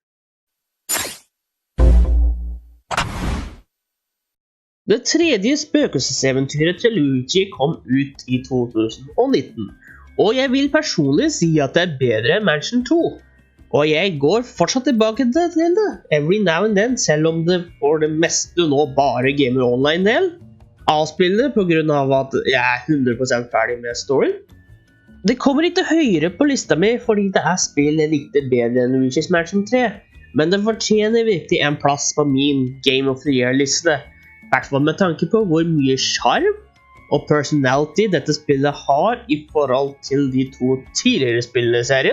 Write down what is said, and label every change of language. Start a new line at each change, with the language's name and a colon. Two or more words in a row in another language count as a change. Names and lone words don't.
Norwegian: Det tredje spøkelseseventyret til Luigi kom ut i 2019, og jeg vil personlig si at det er bedre enn Mansion 2. Og jeg går fortsatt tilbake til det,
English: every now and then,
Norwegian: selv om det for det meste nå bare gamer online-del. Avspillet på grunn av at jeg er 100% ferdig med storyen. Det kommer ikke høyere på lista mi fordi det er spill jeg likte bedre enn Luigi's Mansion 3, men det fortjener virkelig en plass på min Game of the Year-liste, i hvert fall med tanke på hvor mye charm og personality dette spillet har i forhold til de to tidligere spillene i serien.